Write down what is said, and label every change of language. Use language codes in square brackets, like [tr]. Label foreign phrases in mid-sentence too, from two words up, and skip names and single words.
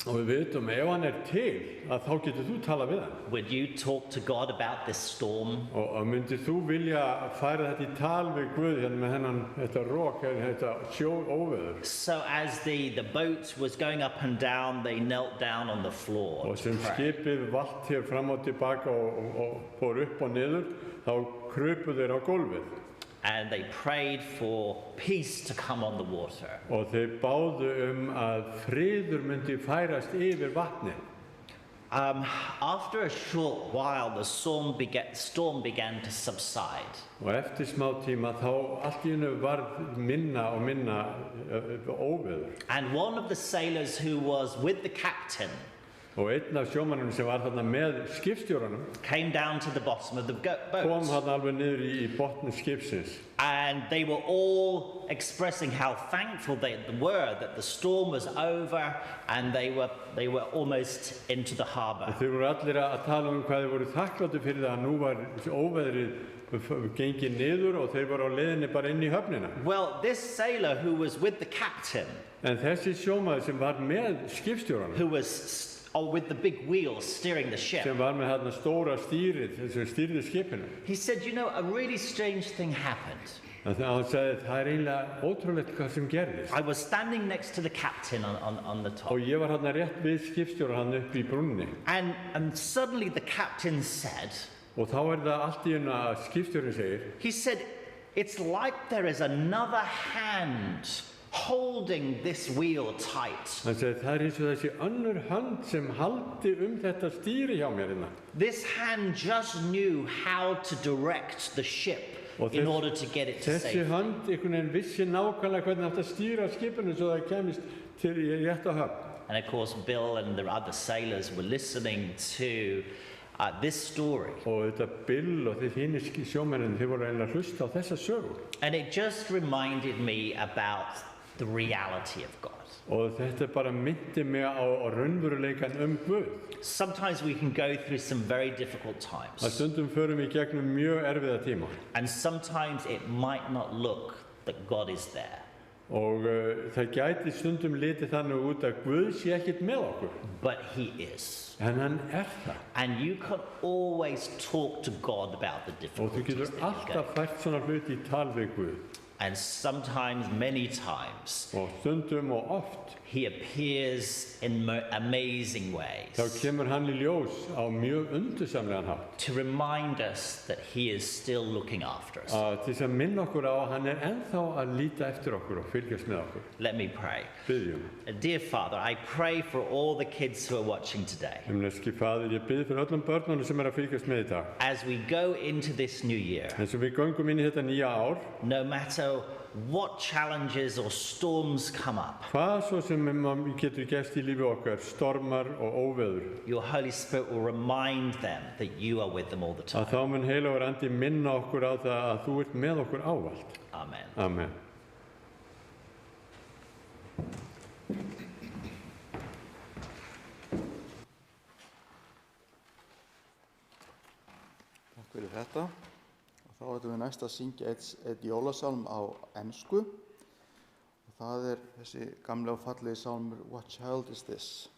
[is] Og við vitum, ef hann til, að þá getur þú tala við hann. [en] Would you talk to God about this storm? [is] Og myndir þú vilja færa þetta í tal við Guð hérna með þetta rok, þetta óveður. [en] So as the boat was going up and down, they knelt down on the floor. [is] Og sem skipið valt hér fram og tilbaka og fór upp og niður, þá krupu þeir á gólfið. [en] And they prayed for peace to come on the water. [is] Og þeir báðu að friður myndi færast yfir vatni. [en] After a short while, the storm began to subside. [is] Og eftir smá tíma þá allt í einu varð minna og minna óveður. [en] And one of the sailors who was with the captain [is] Og einn af sjómannum sem var þarna með skipstjóranum [en] came down to the bottom of the [is] kom [en] boat. [is] þarna alveg niður í botni skipsins. [en] And they were all expressing how thankful they were that the storm was over and they were almost into the harbor. [is] Þeir voru allir að tala hvað þeir voru þakkláttir fyrir það að nú var óveðrið gengið niður og þeir voru á leiðinni bara inn í höfnina. [en] Well, this sailor who was with the captain, [is] En þessi sjómaður sem var með skipstjóranum, [en] who was with the big wheels steering the ship, [is] sem var með þarna stóra stýrið, sem stýrði skipinu, [en] he said, you know, a really strange thing happened. [is] hann sagði það eiginlega ótrúlegt hvað sem gerðist. [en] I was standing next to the captain on the top. [is] Og ég var þarna rétt við skipstjóra hann upp í brúnni. [en] And suddenly the captain said, [is] Og þá það allt í einu að skipstjórinn segir, [en] he said, it's like there is another hand holding this wheel tight. [is] hann sagði það eins og þessi önnur hönd sem haldi þetta stýri hjá mér hérna. [en] This hand just knew how to direct the ship in order to get it to [is] Þessi [en] safety. [is] hönd einhvern veginn vissi nákvæmlega hvernig átti að stýra skipinu svo það kemist til rétta höfn. [en] And of course, Bill and the other sailors were listening to this story. [is] Og þetta Bill og þeir hinir sjómennin, þeir voru eiginlega að hlusta á þessa sögu. [en] And it just reminded me about the reality of God. [is] Og þetta bara myndi mig á raunveruleikann Guð. [en] Sometimes we can go through some very difficult times. [is] Að stundum förum í gegnum mjög erfiða tíma. [en] And sometimes it might not look that God is there. [is] Og það gæti stundum litið þannig út að Guð sé ekkert með okkur. [en] But he is. [is] En hann það. [en] And you can always talk to God about the [is] Og þú [en] difficulties [is] getur [en] that you go. [is] alltaf fært svona hluti í tal við Guð. [en] And sometimes, many times, [is] Og stundum og oft [en] he appears in amazing ways [is] þá kemur hann í ljós á mjög undursamlegan hátt. [en] to remind us that he is still looking after us. [is] Til þess að minna okkur á að hann ennþá að líta eftir okkur og fylgjast með okkur. [en] Let me pray. [is] Biðjum. [en] Dear Father, I pray for all the kids who are watching today. [is] Himneski Faðir, ég bið fyrir öllum börnunum sem að fylgjast með í dag. [en] As we go into this new year, [is] Eins og við göngum inn í þetta nýja ár, [en] no matter what challenges or storms come up, [is] hvað svo sem getur gerst í lífi okkar, stormar og óveður, [en] your Holy Spirit will remind them that you are with them all the [is] að [en] time. [is] þá mun heilagur andi minna okkur á það að þú ert með okkur ávallt. [en] Amen. [is] Amen. Takk fyrir þetta. Og þá ætlum við næst að syngja eitt jólasálm á ensku. Og það þessi gamli og fallegi sálmur What Child Is This?